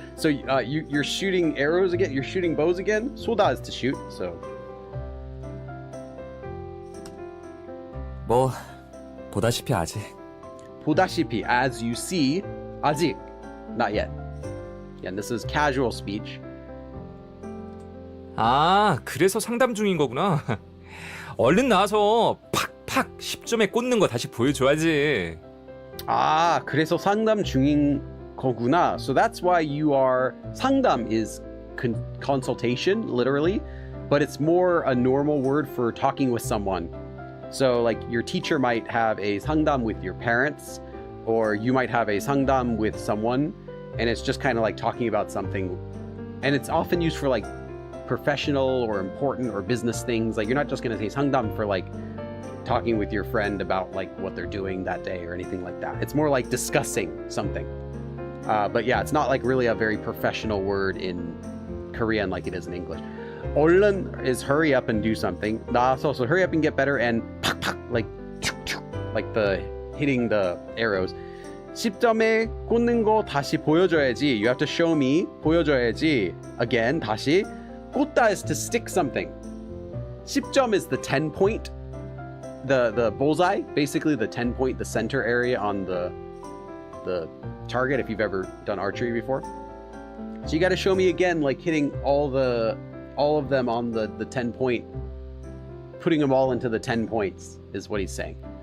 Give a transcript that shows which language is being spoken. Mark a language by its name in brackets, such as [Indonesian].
[English] So you're shooting arrows again. You're shooting bows again. 쏘다 is to shoot. So [Korean] 뭐 보다시피 아직. 보다시피, [English] as you see. 아직, not yet. Yeah, and this is casual speech. [Korean] 아, 그래서 상담 중인 거구나. 얼른 나와서 팍팍 10점에 꽂는 거 다시 보여줘야지. 아, 그래서 상담 중인 거구나. [English] So that's why you are. 상담 is consultation, literally, but it's more a normal word for talking with someone. So like your teacher might have a 상담 with your parents, or you might have a 상담 with someone, and it's just kind of like talking about something. And it's often used for like professional or important or business things. Like you're not just going to say 상담 for like talking with your friend about like what they're doing that day or anything like that. It's more like discussing something. But yeah, it's not like really a very professional word in Korean like it is in English. 얼른 is hurry up and do something. 나와서, so hurry up and get better, and 팍팍, like the hitting the arrows. [Korean] 10점에 꽂는 거 다시 보여줘야지. [English] You have to show me. 보여줘야지. Again, 다시. 꽂다 is to stick something. 10점 is the 10 point. The bullseye, basically the 10 point, the center area on the target, if you've ever done archery before. So you got to show me again, like hitting all of them on the 10 point, putting them all into the 10 points is what he's saying.